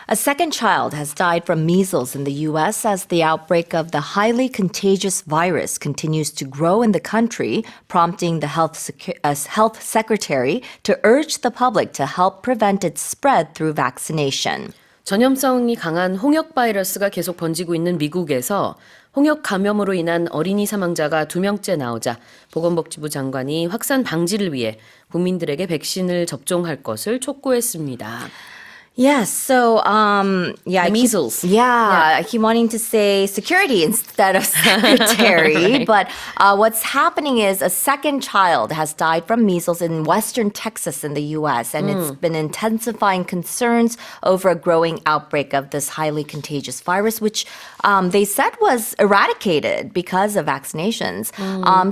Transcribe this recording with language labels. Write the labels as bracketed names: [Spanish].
[English] A second child has died from measles in the U.S. as the outbreak of the highly contagious virus continues to grow in the country, prompting the health secretary to urge the public to help prevent its spread through vaccination. [Korean] 전염성이 강한 홍역 바이러스가 계속 번지고 있는 미국에서 홍역 감염으로 인한 어린이 사망자가 2명째 나오자 보건복지부 장관이 확산 방지를 위해 국민들에게 백신을 접종할 것을 촉구했습니다. [English] Yes, so The measles. I keep wanting to say security instead of secretary, Right. but what's happening is a second child has died from measles in western Texas in the U.S., and it's been intensifying concerns over a growing outbreak of this highly contagious virus, which they said was eradicated because of vaccinations.